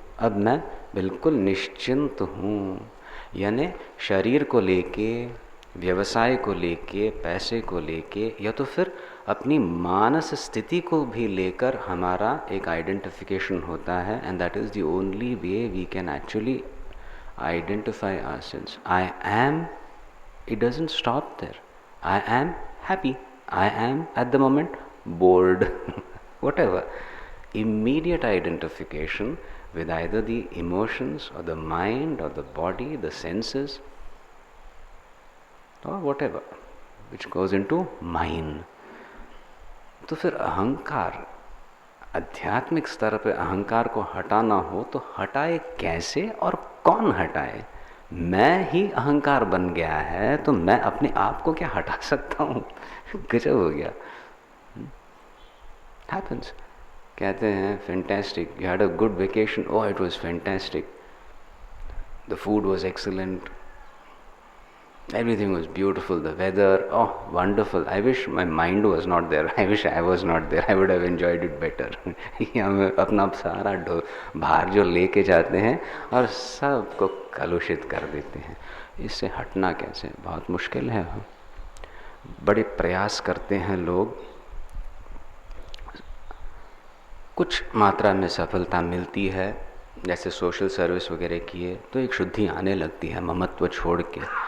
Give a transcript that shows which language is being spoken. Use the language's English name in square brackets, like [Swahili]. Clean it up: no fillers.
[Hindi] अब मैं बिल्कुल निश्चिंत हूँ, यानी शरीर को लेके, व्यवसाय को लेके, पैसे को लेके, या तो फिर अपनी मानस स्थिति को भी लेकर हमारा एक आइडेंटिफिकेशन होता है। [English] And that is the only way we can actually identify ourselves. I am, it doesn't stop there. I am happy, I am at the moment bored, whatever. Immediate identification with either the emotions or the mind or the body, the senses, or whatever, which goes into mind. [Hindi] तो फिर अहंकार, आध्यात्मिक स्तर पे अहंकार को हटाना हो तो हटाए कैसे और कौन हटाए? मैं ही अहंकार बन गया है तो मैं अपने आप को क्या हटा सकता हूँ? गजब हो गया। [English] Happens. [Hindi] कहते हैं [English] fantastic, you had a good vacation, oh it was fantastic, the food was excellent, everything was beautiful, the weather, oh wonderful, I wish my mind was not there, I wish I was not there, I would have enjoyed it better. [Hindi] हम अपना सारा भार जो लेके जाते हैं और सबको कलुषित कर देते हैं। इससे हटना कैसे? बहुत मुश्किल है। बड़े प्रयास करते हैं लोग, कुछ मात्रा में सफलता मिलती है, जैसे सोशल सर्विस वगैरह किए तो एक शुद्धि आने लगती है ममत्व छोड़ के।